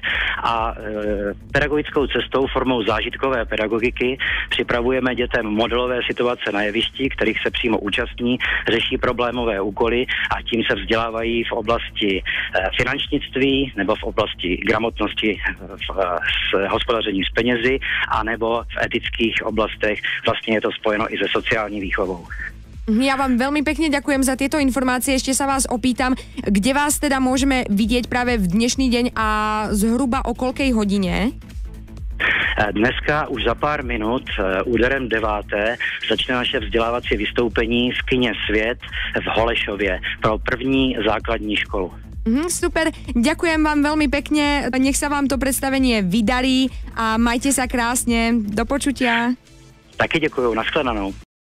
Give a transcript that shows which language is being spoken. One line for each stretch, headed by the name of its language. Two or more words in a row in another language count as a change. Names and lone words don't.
Czech: A pedagogickou cestou, formou zážitkové pedagogiky, připravujeme dětem modelové situace na jevišti, kterých se přímo účastní, řeší problémové úkoly a tím se vzdělávají v oblasti finančnictví nebo v oblasti gramotnosti s hospodařením s penězi, anebo v etických oblastech. Vlastně je to spojeno i se sociální výchovou.
Slovak: Ja vám veľmi pekne ďakujem za tieto informácie. Ešte sa vás opýtam, kde vás teda môžeme vidieť práve v dnešný deň a zhruba o koľkej hodine?
Czech: Dneska už za pár minut úderem 9. začne naše vzdělávací vystoupení v kině Svět v Holešově pro první základní školu.
Slovak: Super, ďakujem vám veľmi pekne, nech sa vám to predstavenie vydarí a majte sa krásne, do počutia.
Czech: Taky děkuju, nashledanou.